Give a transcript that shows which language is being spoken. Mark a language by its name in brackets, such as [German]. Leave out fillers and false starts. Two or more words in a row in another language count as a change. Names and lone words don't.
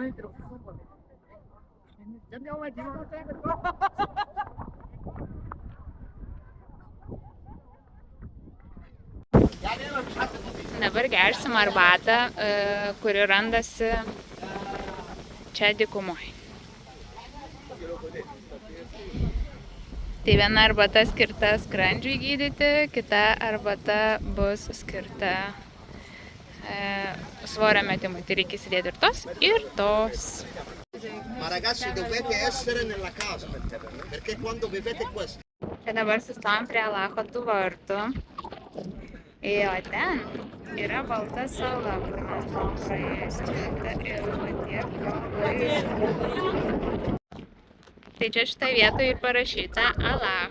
[Lithuanian] Dabar gersim arbatą, kuri randasi čia dykumoje. Tai viena arbata skirta skrandžiui gydyti, kita arbata bus skirta svorio metimui. Tai reikia įsidėti ir tos, ir tos. [Italian] Ma ragazzi dovete essere nella casa perché quando bevete questo. [Lithuanian] Čia dabar sustojom prie Alacho tų vartų. O ten yra balta sala, kur mes buvom praėjusi. Tai čia šitą vietą ir parašyta Allah.